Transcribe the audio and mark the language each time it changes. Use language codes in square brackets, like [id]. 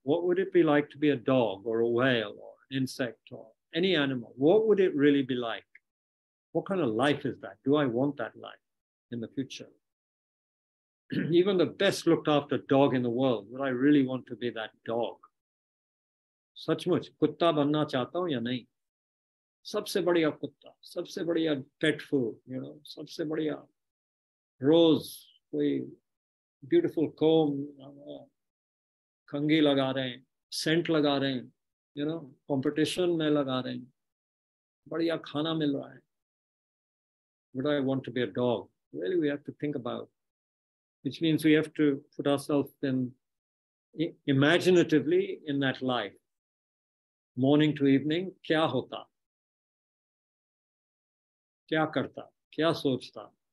[en] What would it be like to be a dog or a whale or an insect or any animal? What would it really be like? What kind of life is that? Do I want that life in the future? Even the best looked after dog in the world, would I really want to be that dog? [hi] सचमुच कुत्ता बनना चाहता हूँ या नहीं? सबसे बढ़िया कुत्ता, सबसे बढ़िया pet food, सबसे बढ़िया rose, कोई [en] beautiful comb, [hi] कंघी लगा रहे हैं, scent लगा रहे हैं, competition में लगा रहे हैं, बढ़िया खाना मिल रहा है. [en] Would I want to be a dog? Really, we have to think about. Which means we have to put ourselves then imaginatively in that life. Morning to evening, [hi] kya hota? Kya karta? Kya sochta?